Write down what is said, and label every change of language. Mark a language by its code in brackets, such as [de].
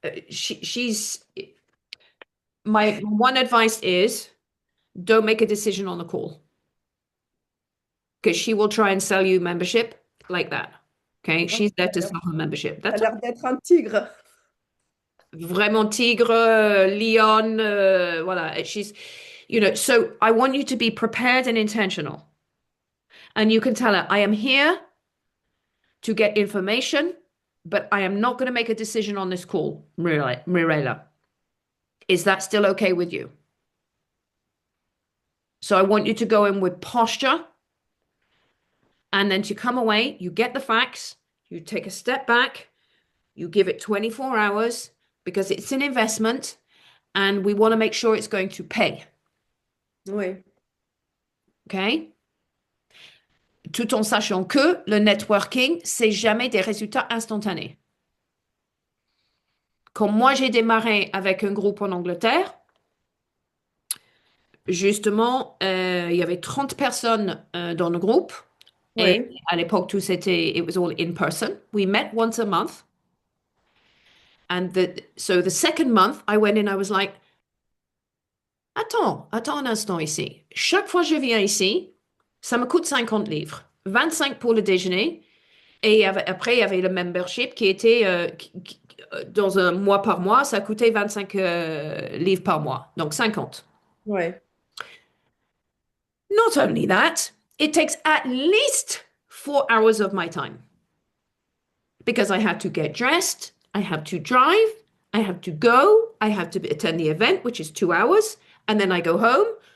[en] She's my one advice is don't make a decision on the call because she will try and sell you membership like that. Okay, she's there to sell her membership. [fr] Elle a [en] That's [fr] l'air d'être un tigre. vraiment tigre, lion, voilà. [en] So I want you to be prepared and intentional. And you can tell her, I am here to get information, but I am not going to make a decision on this call, Mirella. Is that still okay with you? So I want you to go in with posture and then to come away, you get the facts, you take a step back, you give it 24 hours because it's an investment and we want to make sure it's going to pay. [fr] Oui. [en] OK? [fr] Tout en sachant que le networking, c'est jamais des résultats instantanés. Quand moi j'ai démarré avec un groupe en Angleterre, justement, il y avait 30 personnes dans le groupe. Et Oui. à l'époque, [en] it was all in person. We met once a month. And so the second month, I went in, I was like, [fr] attends un instant ici. Chaque fois que je viens ici, ça me coûte 50 livres. 25 pour le déjeuner. Et après, il y avait le membership qui était, dans un mois par mois, ça coûtait 25 livres par mois. Donc 50. Ouais. [en] Not only that, it takes at least 4 hours of my time because I had to get dressed, I have to drive, I have to go, I have to attend the event, which is 2 hours, and then I go home.